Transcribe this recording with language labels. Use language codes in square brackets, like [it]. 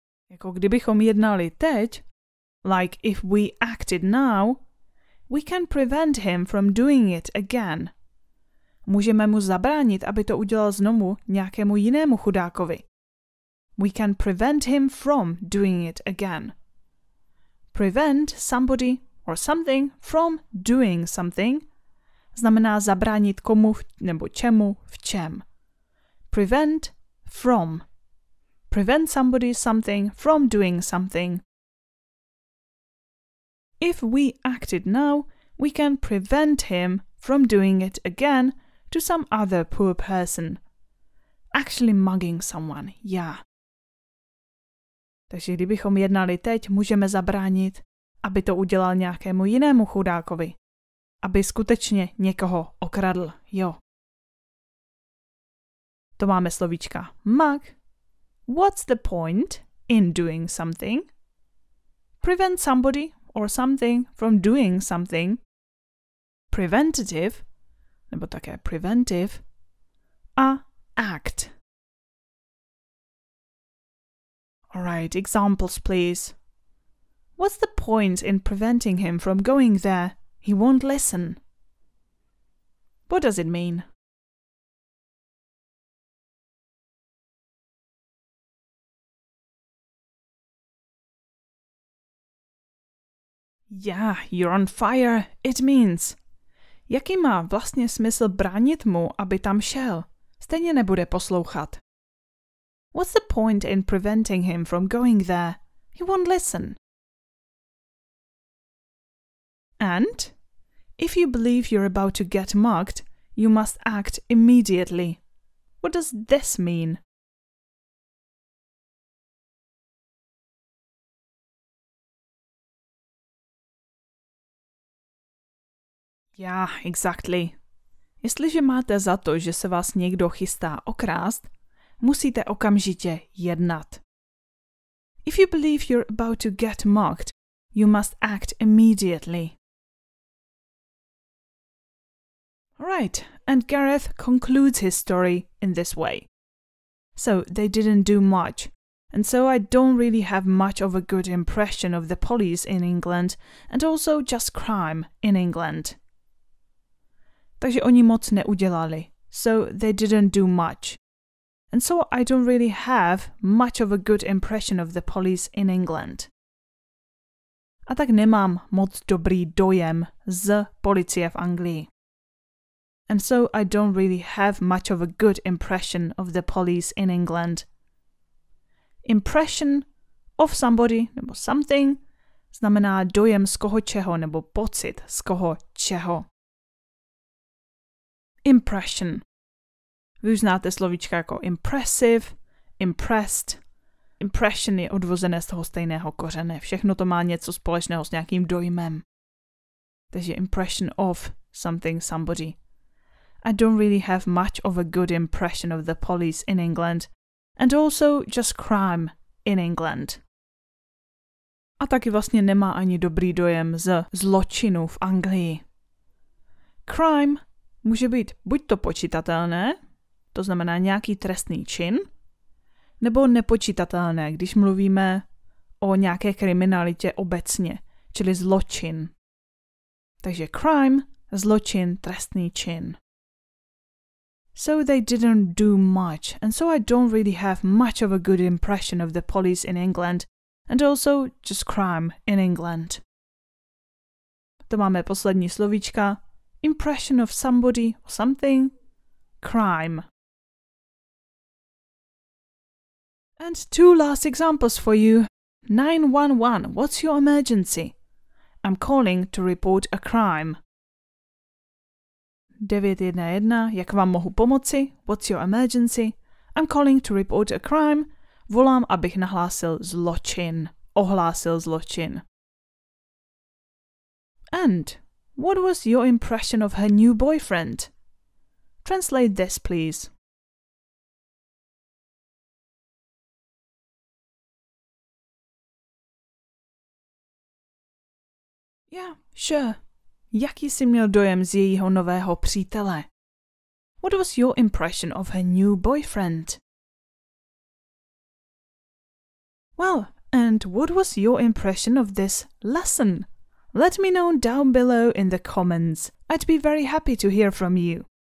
[cs] Jako kdybychom jednali teď, [en] like if we acted now, we can prevent him from doing it again. [cs] Můžeme mu zabránit, aby to udělal znovu nějakému jinému chudákovi. [en] We can prevent him from doing it again. Prevent somebody or something from doing something [cs] znamená zabránit komu nebo čemu v čem. [en] Prevent from. Prevent somebody something from doing something. If we acted now, we can prevent him from doing it again to some other poor person. Actually mugging someone, yeah. [cs] Takže kdybychom jednali teď, můžeme zabránit, aby to udělal nějakému jinému chudákovi. Aby skutečně někoho okradl, jo. To máme slovíčka mug. [en] What's the point in doing something? Prevent somebody or something from doing something. [cs] Preventative, nebo také preventive. A act. [en] Alright, examples please. What's the point in preventing him from going there? He won't listen. What does it mean? Yeah, you're on fire. It means. [cs] Jaký má vlastně smysl bránit mu, aby tam šel? Stejně nebude poslouchat. [en] What's the point in preventing him from going there? He won't listen. And if you believe you're about to get mugged, you must act immediately. What does this mean? Yeah, exactly. [cs] Jestliže máte za to, že se vás někdo chystá okrást, musíte okamžitě jednat. [en] If you believe you're about to get mugged, you must act immediately. Right, and Gareth concludes his story in this way. So they didn't do much, and so I don't really have much of a good impression of the police in England and also just crime in England. [cs] Takže oni moc neudělali. [en] So they didn't do much. And so I don't really have much of a good impression of the police in England. [cs] A tak nemám moc dobrý dojem z policie v Anglii. [en] And so I don't really have much of a good impression of the police in England. [cs] Impression of somebody nebo something znamená dojem z koho čeho nebo pocit z koho čeho. Impression. Vy už znáte slovíčka jako impressive, impressed. Impression je odvozené z toho stejného kořene. Všechno to má něco společného s nějakým dojmem. [en] Takže impression of something, somebody. I don't really have much of a good impression of the police in England and also just crime in England. [cs] A taky vlastně nemá ani dobrý dojem z zločinu v Anglii. Crime může být buď to počitatelné, to znamená nějaký trestný čin, nebo nepočitatelné, když mluvíme o nějaké kriminalitě obecně, čili zločin. Takže crime, zločin, trestný čin. [en] So they didn't do much, and so I don't really have much of a good impression of the police in England, and also just crime in England. [cs] To máme poslední slovíčka. [en] Impression of somebody or something. Crime. And two last examples for you. 911, what's your emergency? I'm calling to report a crime. [cs] 911, jak vám mohu pomoci? [en] What's your emergency? I'm calling to report a crime. [cs] Volám, abych nahlásil zločin. Ohlásil zločin. [en] And what was your impression of her new boyfriend? Translate this, please. Yeah, sure. [cs] Jaký jsi měl dojem z jejího nového přítele? [en] What was your impression of her new boyfriend? Well, and what was your impression of this lesson? Let me know down below in the comments. I'd be very happy to hear from you.